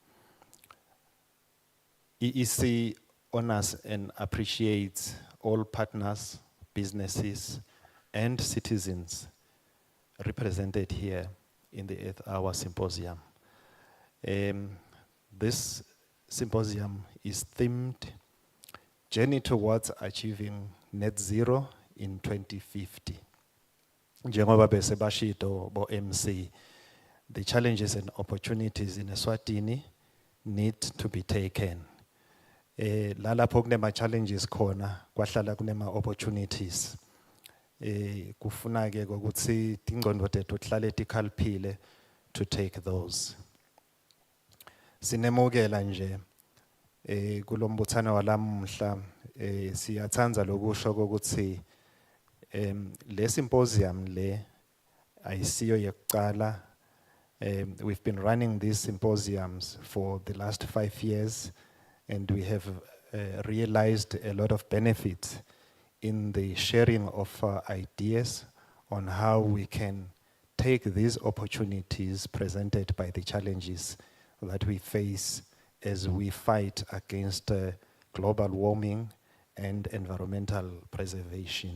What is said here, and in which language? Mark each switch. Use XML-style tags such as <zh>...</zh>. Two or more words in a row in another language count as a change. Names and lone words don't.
<en>EEC honors and appreciates all partners, businesses, and citizens represented here in the Earth Hour Symposium. This symposium is themed Journey Towards Achieving Net Zero in 2050.</en> <ss>Njengoba bese bashido bo MC,</ss> <en>the challenges and opportunities in Eswatini need to be taken.</en> <ss>Lalapho kunema challenges khona kwahlala kunema opportunities. Kufuna ke ukuthi ingqondo tethu hlale tikhalphile</ss> <en>to take those.</en> <ss>Sinemukela nje kulombuthano walamuhla siyathanza lokusho ukuthi le symposium le ayisiyo yekuqala.</ss> <en>We've been running these symposiums for the last 5 years. And we have realized a lot of benefits in the sharing of ideas on how we can take these opportunities presented by the challenges that we face as we fight against global warming and environmental preservation.</en>